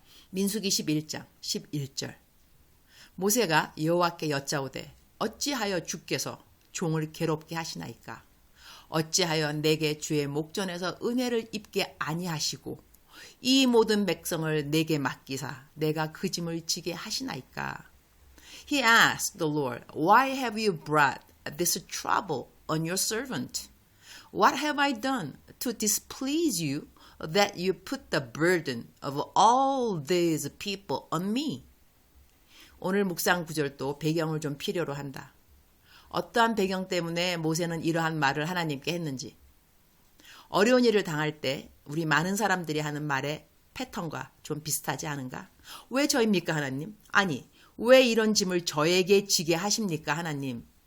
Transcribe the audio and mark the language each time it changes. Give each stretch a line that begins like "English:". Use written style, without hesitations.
Korean: 민수기 11장 11절. 모세가 여호와께 여짜오되 어찌하여 주께서 종을 괴롭게 하시나이까? 어찌하여 내게 주의 목전에서 은혜를 입게 아니하시고 이 모든 백성을 내게 맡기사 내가 그 짐을 지게 하시나이까?
English: He asked the Lord, Why have you brought this trouble on your servant? What have I done to displease you that you put the burden of all these people on me?
Korean: 오늘 묵상 구절도 배경을 좀 필요로 한다. 어떠한 배경 때문에 모세는 이러한 말을 하나님께 했는지. 어려운 일을 당할 때 우리 많은 사람들이 하는 말의 패턴과 좀 비슷하지 않은가? 왜 저입니까 하나님? 아니, 왜 이런 짐을 저에게 지게 하십니까 하나님?